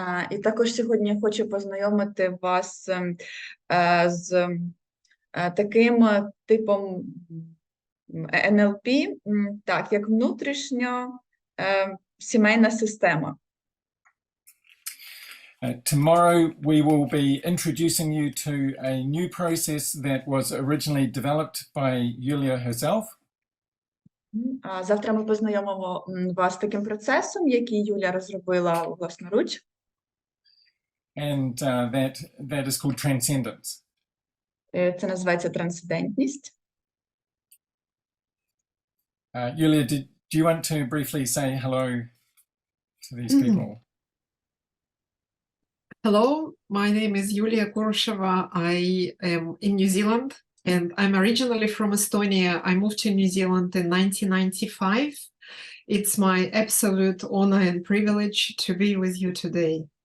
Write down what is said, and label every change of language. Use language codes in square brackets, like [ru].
[uk] І також сьогодні я хочу познайомити вас з таким типом НЛП, так, як внутрішньо сімейна система. [en] Tomorrow we will be introducing you to a new process that was originally developed by Юлія herself. [uk] Завтра ми познайомимо вас з таким процесом, який Юля розробила власноруч. [en] And that is called transcendence. [uk] Це називається трансцендентність. [en] Юлія, do you want to briefly say hello to these people? Hello, my name is Юлія Kурушева. I am in New Zealand and I'm originally from Estonia. I moved to New Zealand in 1995. It's my absolute honor and privilege to be with you today.